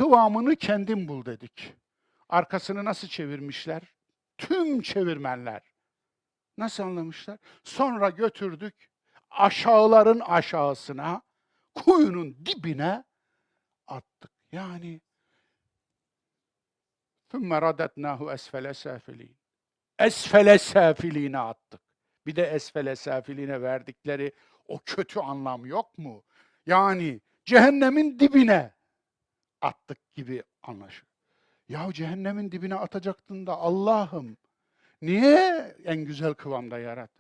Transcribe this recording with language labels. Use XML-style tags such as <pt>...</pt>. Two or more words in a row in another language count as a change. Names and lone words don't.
<tr>Kıvamını kendin bul dedik. arkasını nasıl çevirmişler? Tüm çevirmenler. Nasıl anlamışlar? Sonra götürdük aşağıların aşağısına, kuyunun dibine attık.</tr> <ar>Yani ثُمَّ رَدَدْنَاهُ أَسْفَلَ سَافِلِينَ. أسفل سافلين</ar> <tr>attık. Bir de</tr> <ar>أسفل سافلين</ar> <tr>verdikleri o kötü anlam yok mu? Yani cehennemin dibine attık gibi anlaşılıyor. Ya cehennemin dibine atacaktın da Allah'ım niye en güzel kıvamda yarattın?</tr>